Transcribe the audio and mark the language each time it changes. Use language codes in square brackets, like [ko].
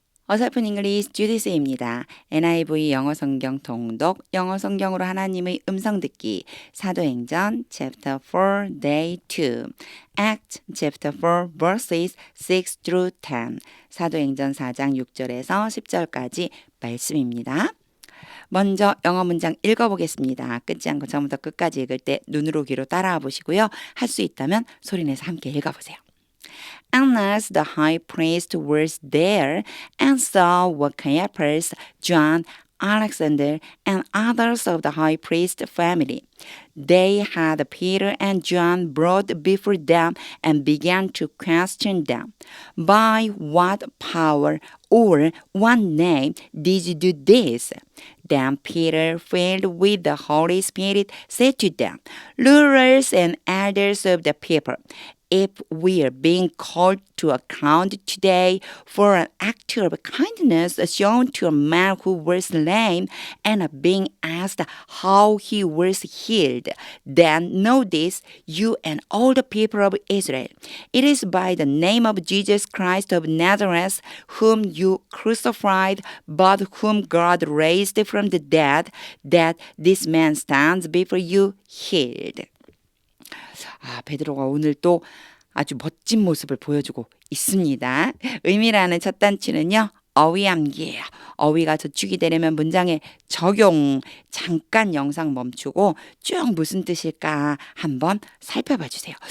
[ko] 어설픈 잉글리시 주디스입니다. NIV 영어 성경 통독, 영어 성경으로 하나님의 음성 듣기, 사도행전 [en] chapter 4 day 2, Act chapter 4 verses 6 through 10, [ko] 사도행전 4장 6절에서 10절까지 말씀입니다. 먼저 영어 문장 읽어보겠습니다. 끊지 않고 처음부터 끝까지 읽을 때 눈으로 귀로 따라와 보시고요. 할 수 있다면 소리내서 함께 읽어보세요. [en] Annas the high priest was there and saw what Caiaphas, John, Alexander, and others of the high priest family. They had Peter and John brought before them and began to question them. By what power or what name did you do this? Then Peter, filled with the Holy Spirit, said to them, Rulers and elders of the people, if we are being called to account today for an act of kindness shown to a man who was lame and are being asked how he was healed, then know this, you and all the people of Israel. It is by the name of Jesus Christ of Nazareth, whom you crucified, but whom God raised from the dead, that this man stands before you healed. [ko] 베드로가 오늘 또 아주 멋진 모습을 보여주고 있습니다. 의미라는 첫 단추는요. 어휘암기예요. 어휘가 저축이 되려면 문장의 적용 잠깐 영상 멈추고 쭉 무슨 뜻일까 한번 살펴봐 주세요.